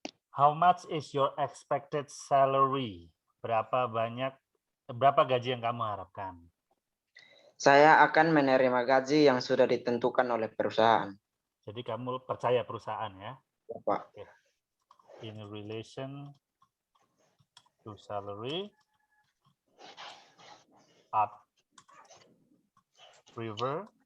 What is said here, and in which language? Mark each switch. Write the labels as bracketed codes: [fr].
[en] How much is your expected salary? [id] Berapa gaji yang kamu harapkan? Saya akan menerima gaji yang sudah ditentukan oleh perusahaan. Jadi kamu percaya perusahaan ya? Ya, Pak. Oke. [en] In relation to salary, prefer.